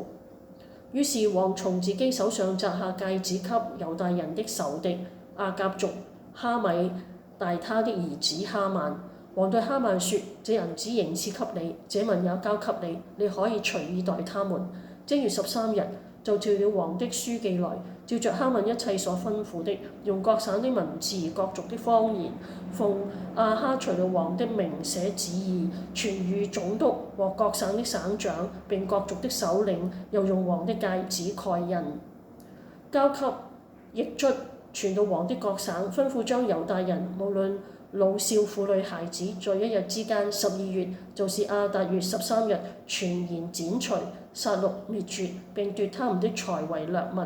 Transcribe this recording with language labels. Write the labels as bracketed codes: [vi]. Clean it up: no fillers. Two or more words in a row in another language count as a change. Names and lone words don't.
[zh] 於是王從自己手上摘下戒指，給猶大人的仇敵亞甲族哈米大他的兒子哈曼。王對哈曼說：這銀子仍賜給你，這民也交給你，你可以隨意待他們。正月13日，就召了王的書記來，照着哈曼一切所吩咐的，用各省的文字、各族的方言，奉亞哈隨魯王的名寫旨意，傳與總督和各省的省長，並各族的首領，又用王的戒指蓋印，交給驛卒傳到王的各省，吩咐將猶大人無論老少婦女孩子，在一日之間12月，就是亞達月13日，全然剪除、殺戮、滅絕，並奪他們的財為掠物。